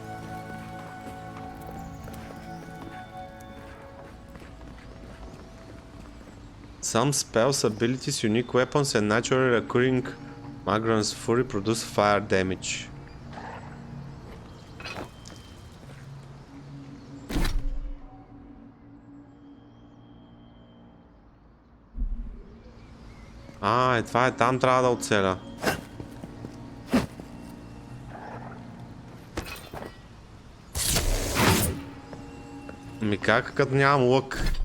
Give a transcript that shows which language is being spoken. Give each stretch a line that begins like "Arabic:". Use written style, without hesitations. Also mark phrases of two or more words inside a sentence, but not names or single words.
English: Some spells, abilities, unique weapons and naturally occurring Magron's Fury produce fire damage.
Bulgarian: Това е там, трябва да оцеля. Ми как, като нямам лък?